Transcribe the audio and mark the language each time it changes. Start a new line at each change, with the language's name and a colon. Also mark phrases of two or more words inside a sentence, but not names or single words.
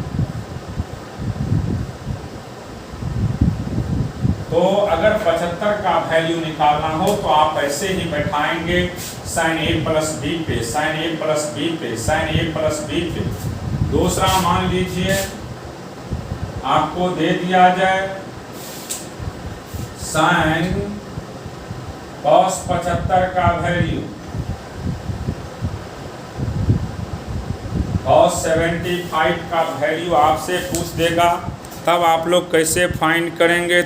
Hindi: तो अगर 75 का वैल्यू निकालना हो तो आप ऐसे ही बैठाएंगे sin a प्लस b पे, sin a प्लस b पे, sin a प्लस b पे। दूसरा मान लीजिए आपको दे दिया जाए sin cos 75 का वैल्यू cos 75 का वैल्यू आपसे पूछ देगा, तब आप लोग कैसे फाइंड करेंगे।